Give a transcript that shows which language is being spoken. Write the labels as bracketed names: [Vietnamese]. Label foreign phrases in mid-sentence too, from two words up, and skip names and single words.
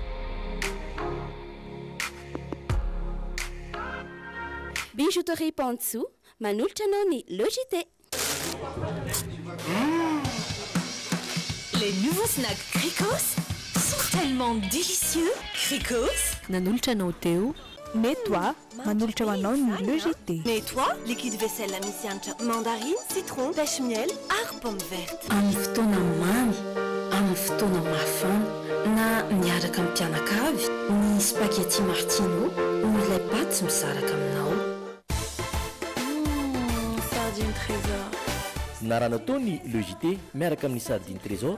[Malagasy] Bijouterie Pantsou, manolotra anao ny Logité. [French] Les nouveaux snacks Cricos sont tellement délicieux. Cricos, [Malagasy] nanolotra anao teo. Nettoie, manolotra ho anao ny Logité. [French] Nettoie, liquide vaisselle amisyanitra mandarine, citron, pêche miel ary pomme verte. [Malagasy] Amin'ny fotoana mamy, amin'ny fotoana mafana na miaraka amin'ny mpianakavy, ny spaghetti martino no ilay paty misaraka aminao. Sardine trésor. Narana tao ny Logité miaraka amin'ny sardine trésor